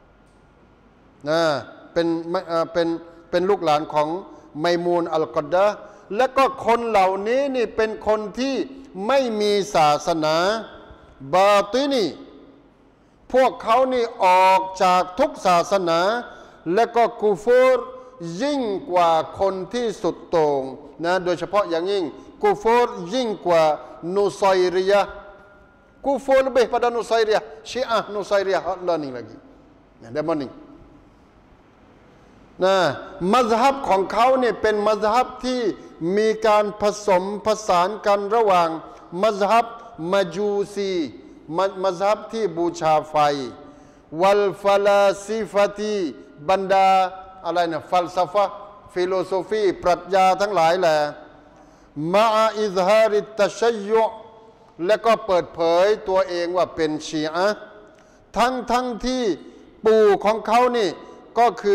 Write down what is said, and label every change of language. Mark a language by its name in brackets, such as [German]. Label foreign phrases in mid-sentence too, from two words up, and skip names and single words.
[Thai] เป็นลูกหลานของไมมูนอัลกอดดะห์และก็คนเหล่านี้นี่เป็นคนที่ไม่มีศาสนาบาตินีพวกเขา นี่ออกจากทุกศาสนาและก็กูฟูรยิ่งกว่าคนที่สุดโต่งนะโดยเฉพาะอย่างยิ่งกูฟูรยิ่งกว่านุไซรียะกูฟูร [Malay] lebih pada Nusairiyah Syiah Nusairiyah Allah ni lagi demon ni [Thai] มัซฮับของเขาเนี่ยเป็นมัซฮับที่มีการผสมผ สานกันระหว่างมัซฮับมาจูซีมัซฮับที่บูชาไฟวัลฟาลาซิฟตีบรรดาอะไรนะฟัลซฟะฟิโลโซฟีปรัชญาทั้งหลายแหละมาอิซฮาริตชัยยุและก็เปิดเผยตัวเองว่าเป็นชีอะห์ทั้งที่ปู่ของเขานี่ก็คือ